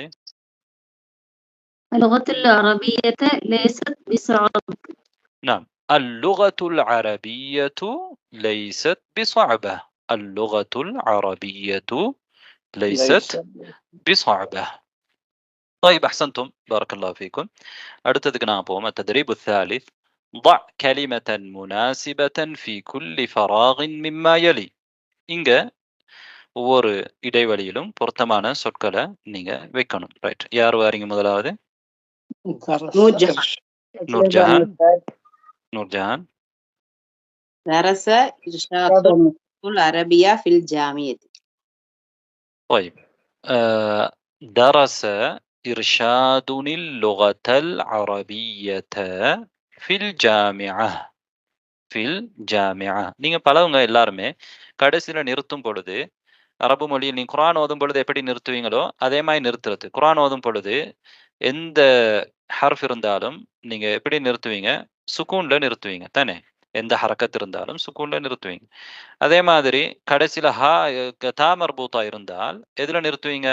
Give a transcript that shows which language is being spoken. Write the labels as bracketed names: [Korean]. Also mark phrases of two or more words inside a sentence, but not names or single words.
[Arabic] اللغة العربية ليست بصعبة. نعم. اللغة العربية ليست بصعبة. اللغة العربية ليست بصعبة. طيب أحسنتم بارك الله فيكم. [Tamil] அடுத்ததுக்கு நான் போவோம். [Arabic] التدريب الثالث. ضع كلمة مناسبة في كل فراغ مما يلي. [Tamil] இங்க ஒவ்வொரு இடைவெளியிலும் பொருத்தமான சொற்களை நீங்க வைக்கணும். ரைட், யார் வாரீங்க முதலாவது? நூர்ஜஹான். [Arabic] درس إرشاد العربية في الجامعة. طيب درس إرشاد اللغة العربية في الجامعة. في الجامعة. [Tamil] நீங்க பலவங்க எல்லாருமே கடைசியில நிறுத்தும் பொழுது அரபு மொழியில் நீங்க குர்ஆன் ஓதும் பொழுது எப்படி நிறுத்துவீங்களோ அதே மாதிரி நிறுத்துறது. குர்ஆன் ஓதும் பொழுது எந்த ஹர்ஃப் இருந்தாலும் நீங்க எப்படி நிறுத்துவீங்க? சுக்கூன்ல நிறுத்துவீங்க தானே. எந்த ஹரக்கத் இருந்தாலும் சுக்கூன்ல நிறுத்துவீங்க. அதே மாதிரி கடைசியில [Arabic] تاء مربوطة [Tamil] இருந்தால் எதுல நிறுத்துவீங்க?